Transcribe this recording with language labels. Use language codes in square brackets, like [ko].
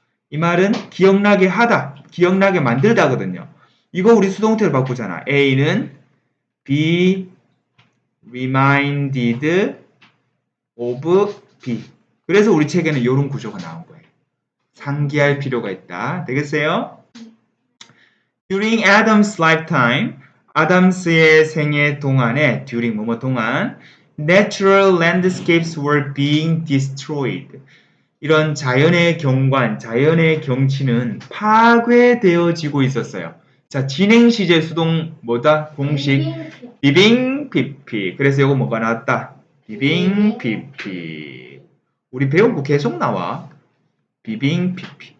[ko] 이 말은 기억나게 하다, 기억나게 만들다거든요. 이거 우리 수동태로 바꾸잖아. [en] A는 be reminded of B. [ko] 그래서 우리 책에는 이런 구조가 나온 거예요. 상기할 필요가 있다. 되겠어요? [en] During Adam's lifetime, [ko] 아담스의 생애 동안에 [en] during [ko] 뭐뭐 동안 [en] natural landscapes were being destroyed. [ko] 이런 자연의 경관, 자연의 경치는 파괴되어지고 있었어요. 자, 진행 시제 수동 뭐다? 공식 비빙 PP. 그래서 이거 뭐가 나왔다? 비빙 PP. 우리 배운 거 계속 나와. 비빙 PP.